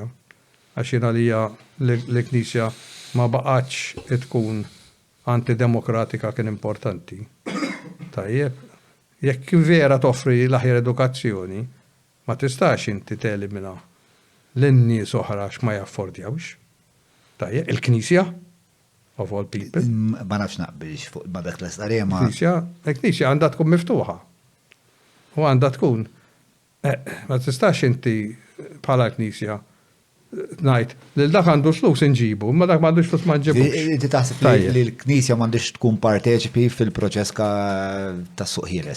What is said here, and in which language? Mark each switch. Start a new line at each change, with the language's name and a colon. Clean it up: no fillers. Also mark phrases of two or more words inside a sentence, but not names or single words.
Maltese: Għax jiena li l-Knisja ma baqgħetx tkun antidemokratika kien importanti. Tajjeb, jekk vera toffri l-aħjar edukazzjoni, ma tistax inti telimina l-nies oħra ma jaffordjawx. Tajjeb, il-Knisja
English: of all people.
Maltese: Ma nafx naqbilx fuq ma dak l-istarija ma. Il-Knisja għandha tkun miftuħa. U għandha tkun. Ma tistax inti bħala Knisja ngħid li dak għandu flus inġibu, ma dak m'għandux flus ma nġibux. Inti taħseb li l-Knisja m'għandix tkun parteċipi fil-proċess tas-suq ħieles.